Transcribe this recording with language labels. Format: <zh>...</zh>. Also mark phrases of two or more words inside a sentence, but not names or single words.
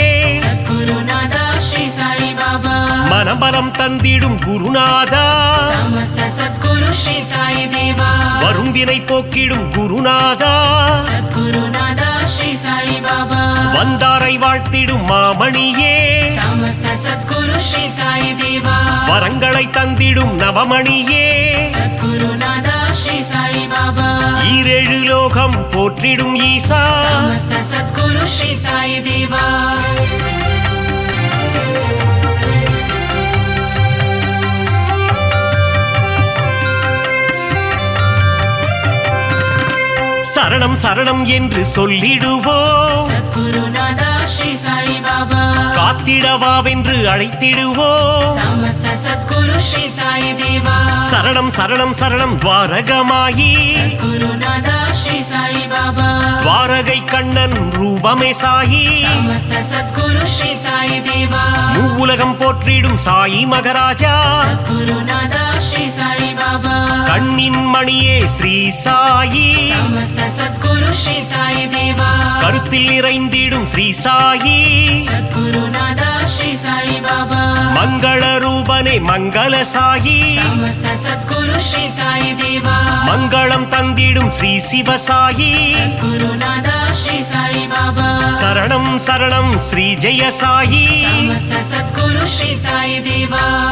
<sa>सद्गुरु नादा श्री साई बाबा</sa> <ta>மனபலம் தந்திடும் குருநாதா</ta> <sa>समस्त सद्गुरु श्री साई देवा</sa> <ta>வரும் வினை போக்கிடும் குருநாதா</ta> <sa>सद्गुरु नादा श्री साई बाबा</sa> <ta>வந்தாரை வாழ்த்திடும் மாமணியே</ta> <sa>समस्त सद्गुरु श्री साई देवा</sa> <ta>வரங்களை தந்திடும் நவமணியே</ta> <sa>सद्गुरु नादा श्री साई बाबा</sa> <ta>ஈரேழு லோகம் போற்றிடும் ஈசா</ta> <sa>समस्त सद्गुरु श्री साई देवा</sa> <ta>சரணம் சரணம் என்று சொல்லிடுவோம்</ta> <sa>सद्गुरु नादा श्री साई बाबा</sa> <ta>காத்திடவாவென்று அழைத்திடுவோம்</ta> <sa>समस्त सद्गुरु श्री साई देवा</sa> <ta>சரணம் சரணம் சரணம் துவாரகமாயி</ta> <sa>सद्गुरु नादा श्री साई बाबा</sa> <ta>துவாரகை கண்ணன் ரூபமே சாயி</ta> <sa>समस्त सद्गुरु श्री साई देवा</sa> <ta>மூவுலகம் போற்றிடும் சாயி மகராஜா</ta> <sa>सद्गुरु नादा श्री साई बाबा</sa> <ta>கண்ணின் மணியே ஸ்ரீ சாயி</ta> <sa>समस्त सद्गुरु श्री साई देवा</sa> <ta>கருத்தில் நிறைந்திடும் ஸ்ரீ சாயி</ta> <sa>सद्गुरु नादा श्री साई बाबा</sa> <ta>மங்கள ரூபனே மங்கள சாயி</ta> <sa>समस्त सद्गुरु श्री साई देवा</sa> <ta>மங்களம் தந்திடும் ஸ்ரீ சிவசாயி</ta> <sa>सद्गुरु नादा श्री साई बाबा</sa> <ta>சரணம் சரணம் ஸ்ரீ ஜெய சாயி</ta> <sa>समस्त सद्गुरु श्री साई देवा</sa>